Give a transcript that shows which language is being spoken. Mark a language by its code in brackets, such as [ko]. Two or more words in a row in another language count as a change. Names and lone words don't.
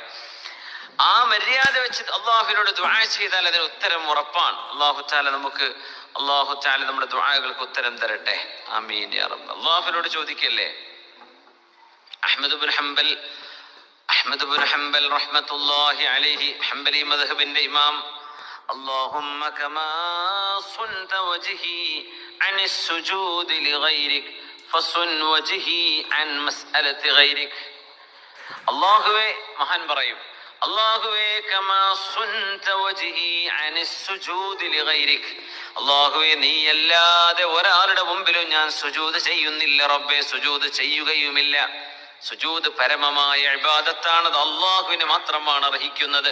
[ml] ആ മര്യാദ വെച്ച് അള്ളാഹുവിനോട് ദുആ ചെയ്താൽ അതിന് ഉത്തരം ഉറപ്പാണ്. അല്ലാഹു തആല നമ്മുടെ ദുആകൾക്ക് ഉത്തരം തരട്ടെ. [ar] آمين يا رب. [ml] അള്ളാഹുവിനോട് ചോദിക്കല്ലേ. അഹ്മദ് ഇബ്നു ഹംബൽ [ar] رحمة الله عليه, [ml] ഹംബലി മദ്ഹബിന്റെ ഇമാം, [ar] اللهم كما صنت وجهي عن السجود لغيرك فصن وجهي عن مسألة غيرك. [ml] അല്ലാഹുവേ, മഹാൻ പറയും, അല്ലാഹുവേ [ar] كما صنت وجهي عن السجود لغيرك. [ml] അല്ലാഹുവേ, നീയല്ലാതെ ഒരാളുടെ മുമ്പിലും ഞാൻ സുജൂദ് ചെയ്യുന്നില്ല റബ്ബേ, സുജൂദ് ചെയ്യുകയുമില്ല. സുജൂദ് പരമമായ ഇബാദത്താണ്, അത് അല്ലാഹുവിന് മാത്രമാണ് അർഹിക്കുന്നത്.